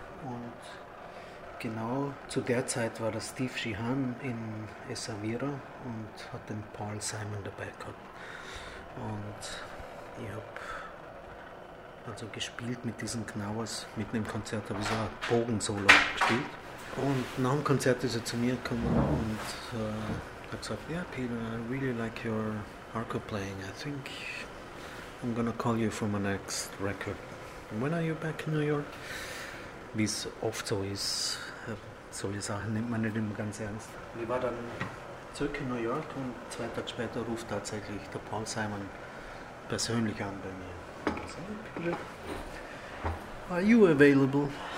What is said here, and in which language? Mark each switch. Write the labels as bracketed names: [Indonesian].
[German] Und genau zu der Zeit war der Steve Sheehan in Essaouira und hat den Paul Simon dabei gehabt. Und ich habe also gespielt mit diesen Gnawas, mit einem Konzert habe ich so ein Bogensolo gespielt. Und nach dem Konzert ist er zu mir gekommen und hat gesagt, [English] yeah Peter, I really like your hardcore playing. I think I'm gonna call you for my next record. When are you back in New York? [German] Wie es oft so ist, solche Sachen nimmt man nicht immer ganz ernst. Ich war dann zurück in New York und zwei Tage später ruft tatsächlich der Paul Simon persönlich an bei mir. [English] Are you available?